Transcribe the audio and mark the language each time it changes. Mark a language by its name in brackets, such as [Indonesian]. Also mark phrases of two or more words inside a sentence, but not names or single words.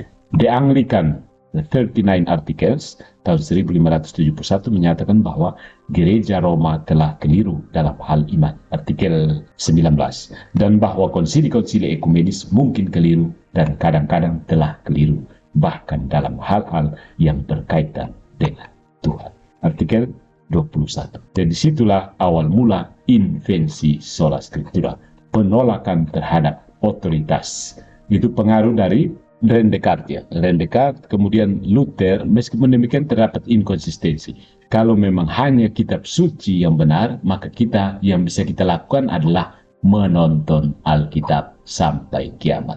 [Indonesian] The Anglican 39 Articles tahun 1571 menyatakan bahwa Gereja Roma telah keliru dalam hal iman, artikel 19, dan bahwa konsili-konsili ekumenis mungkin keliru dan kadang-kadang telah keliru, bahkan dalam hal-hal yang berkaitan dengan Tuhan, artikel 21. Dan disitulah awal mula invensi [Latin] sola scriptura, [Indonesian] penolakan terhadap otoritas. Itu pengaruh dari René Descartes, kemudian Luther. Meskipun demikian terdapat inkonsistensi. Kalau memang hanya kitab suci yang benar, maka kita yang bisa kita lakukan adalah menonton Alkitab sampai kiamat.